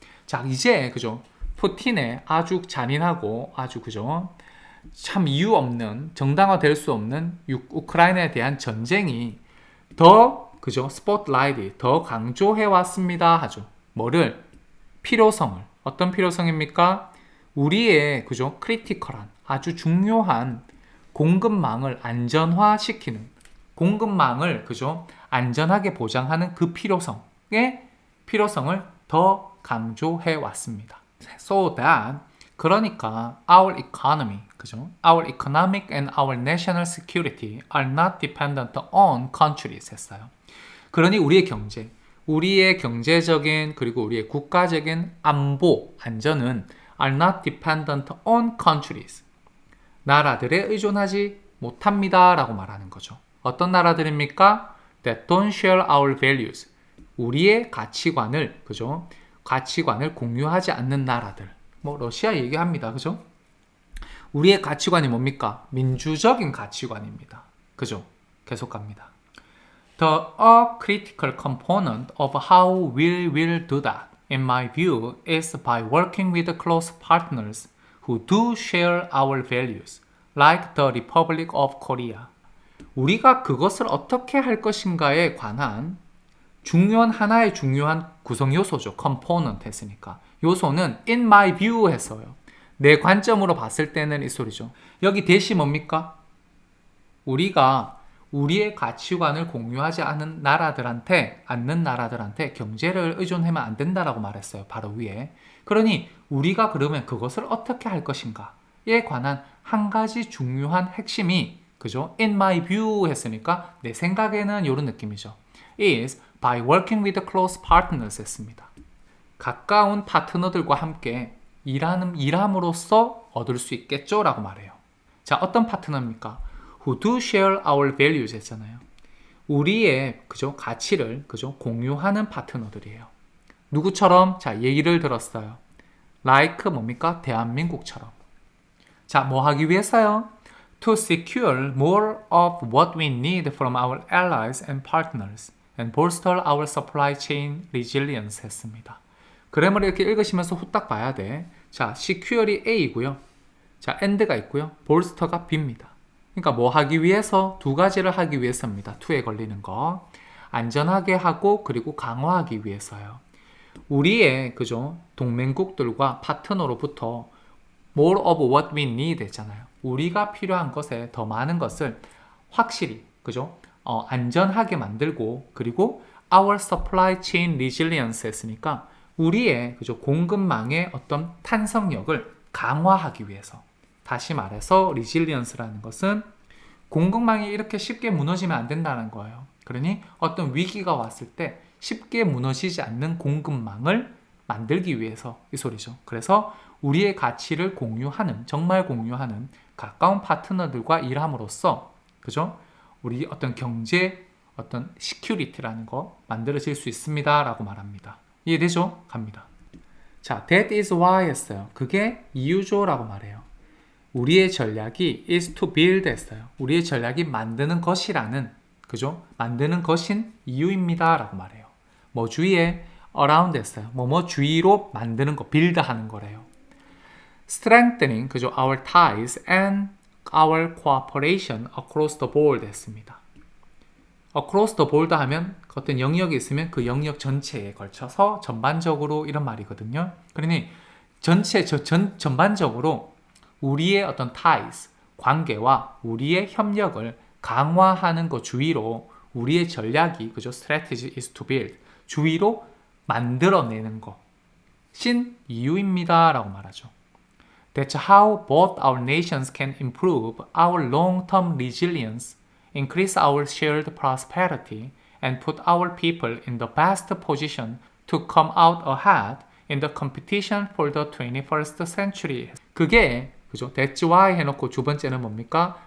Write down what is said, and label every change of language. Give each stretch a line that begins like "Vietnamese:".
Korean: 자, 이제 그죠? 푸틴의 아주 잔인하고 아주 그죠? 참 이유 없는 정당화될 수 없는 우크라이나에 대한 전쟁이 더 그죠? 스포트라이트 더 강조해 왔습니다 하죠. 뭐를? 필요성을. 어떤 필요성입니까? 우리의 그죠? 크리티컬한 아주 중요한 공급망을 안전화시키는 공급망을 그죠? 안전하게 보장하는 그 필요성의 필요성을 더 강조해 왔습니다.
English: So that
Korean: 그러니까
English: our economy, 그죠? Our economic and our national security are not dependent on countries
Korean: 했어요. 그러니 우리의 경제적인 그리고 우리의 국가적인 안보, 안전은
English: are not dependent on countries.
Korean: 나라들에 의존하지 못합니다. 라고 말하는 거죠. 어떤 나라들입니까?
English: That don't share our values.
Korean: 우리의 가치관을, 그죠? 가치관을 공유하지 않는 나라들. 뭐 러시아 얘기합니다. 그죠? 우리의 가치관이 뭡니까? 민주적인 가치관입니다. 그죠? 계속 갑니다.
English: The critical component of how we will do that, in my view, is by working with close partners who do share our values, like the Republic of Korea.
Korean: 우리가 그것을 어떻게 할 것인가에 관한 하나의 중요한 구성 요소죠. component 했으니까.
English: 요소는 in my view
Korean: 했어요. 내 관점으로 봤을 때는 이 소리죠. 여기 대시 뭡니까? 우리가 우리의 가치관을 공유하지 않는 나라들한테 경제를 의존하면 안 된다라고 말했어요. 바로 위에. 그러니 우리가 그러면 그것을 어떻게 할 것인가에 관한 한 가지 중요한 핵심이 그죠?
English: In my view
Korean: 했으니까 내 생각에는 이런 느낌이죠.
English: is by working with close partners
Korean: 했습니다. 가까운 파트너들과 함께 일함으로써 얻을 수 있겠죠? 라고 말해요. 자, 어떤 파트너입니까?
English: Who do share our values
Korean: 했잖아요. 우리의 그죠? 가치를 그죠? 공유하는 파트너들이에요. 누구처럼? 자, 얘기를 들었어요.
English: like
Korean: 뭡니까? 대한민국처럼. 자, 뭐 하기 위해서요?
English: To secure more of what we need from our allies and partners and bolster our supply chain resilience
Korean: 했습니다. 그래머를 이렇게 읽으시면서 후딱 봐야 돼. 자, secure이 A이고요. 자, and가 있고요. bolster가 B입니다. 그러니까 뭐 하기 위해서? 두 가지를 하기 위해서입니다. to에 걸리는 거. 안전하게 하고 그리고 강화하기 위해서요. 우리의 그죠? 동맹국들과 파트너로부터
English: more of what we need
Korean: 했잖아요. 우리가 필요한 것에 더 많은 것을 확실히 그죠? 안전하게 만들고 그리고
English: our supply chain resilience
Korean: 했으니까 우리의 그죠? 공급망의 어떤 탄성력을 강화하기 위해서. 다시 말해서 resilience라는 것은 공급망이 이렇게 쉽게 무너지면 안 된다는 거예요. 그러니 어떤 위기가 왔을 때 쉽게 무너지지 않는 공급망을 만들기 위해서 이 소리죠. 그래서 우리의 가치를 정말 공유하는 가까운 파트너들과 일함으로써 그죠? 우리 어떤 경제 어떤 시큐리티라는 거 만들어질 수 있습니다. 라고 말합니다. 이해되죠? 갑니다.
English: 자, that is why
Korean: 했어요. 그게 이유죠 라고 말해요. 우리의 전략이
English: is to build
Korean: 했어요. 우리의 전략이 만드는 것이라는, 그죠? 만드는 것인 이유입니다 라고 말해요. 뭐 주위에
English: around
Korean: 했어요. 뭐뭐 주위로 만드는 거, build 하는 거래요.
English: strengthening, 그죠? our ties and our cooperation across the board
Korean: 했습니다.
English: across the board
Korean: 하면 어떤 영역이 있으면 그 영역 전체에 걸쳐서 전반적으로 이런 말이거든요. 그러니 전반적으로 우리의 어떤 ties, 관계와 우리의 협력을 강화하는 것 주위로 우리의 전략이, 그죠?
English: strategy is to build,
Korean: 주위로 만들어내는 것인 이유입니다 라고 말하죠.
English: That's how both our nations can improve our long-term resilience, increase our shared prosperity, and put our people in the best position to come out ahead in the competition for the 21st century.
Korean: 그게, 그죠?
English: That's why
Korean: 해놓고 두 번째는 뭡니까?